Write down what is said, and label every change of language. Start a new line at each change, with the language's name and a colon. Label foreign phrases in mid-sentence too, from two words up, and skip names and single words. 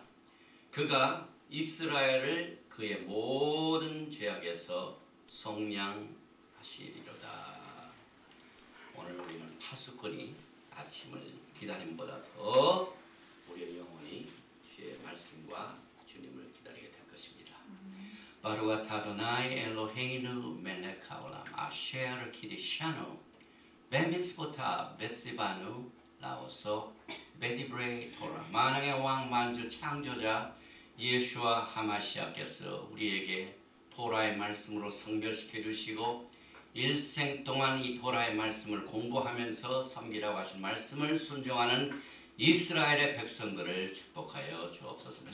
Korean: 그가 이스라엘을 그의 모든 죄악에서 속량하시리로다. 오늘 우리는 파수꾼이 아침을 기다림보다 더 우리의 영혼이 주의 말씀과 주님을 기다리게 될 것입니다.
Hebrew: ברוך אתה אדני אלהינו מלך העולם אשר קדשנו במצותיו וצונו לעסוק בדברי תורה.
Korean: 만왕의 왕 만주 창조자 예수와 하마시아께서 우리에게 토라의 말씀으로 성결시켜 주시고 일생 동안 이 토라의 말씀을 공부하면서 섬기라고 하신 말씀을 순종하는 이스라엘의 백성들을 축복하여 주옵소서.